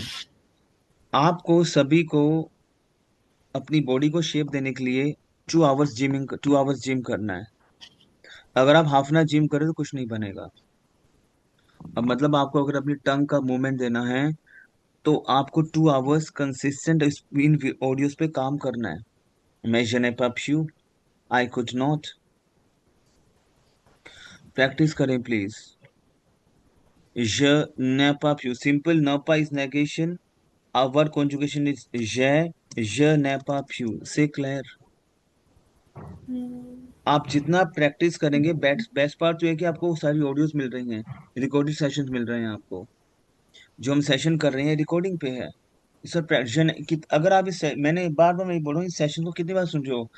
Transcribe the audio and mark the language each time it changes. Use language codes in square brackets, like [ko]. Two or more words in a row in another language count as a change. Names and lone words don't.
[hi] आपको सभी को अपनी बॉडी को शेप देने के लिए 2 आवर्स जिम करना है। अगर आप [en] half an hour [hi] जिम करें तो कुछ नहीं बनेगा। अब मतलब आपको अगर अपनी टंग का मूवमेंट देना है तो आपको [en] 2 hours consistent in audios [hi] पे काम करना है। [fr] मैं je n'ai pas pu, [en] I could not। [hi] प्रैक्टिस करें प्लीज। [fr] je n'ai pas pu, [en] सिंपल [fr] ne pas [en] is negation, our conjugation is [fr] je n'ai pas pu। [en] so clear. [hi] आप जितना प्रैक्टिस करेंगे, [en] best part [hi] तो है कि आपको सारी ऑडियोज मिल रही हैं, [en] recording sessions [hi] मिल रहे हैं आपको। जो हम सेशन कर रहे हैं रिकॉर्डिंग पे है। सर प्रैक्टिस कि अगर आप मैंने बार बार मैं बोल रहा हूँ, इस सेशन को कितनी बार सुन रहे हो?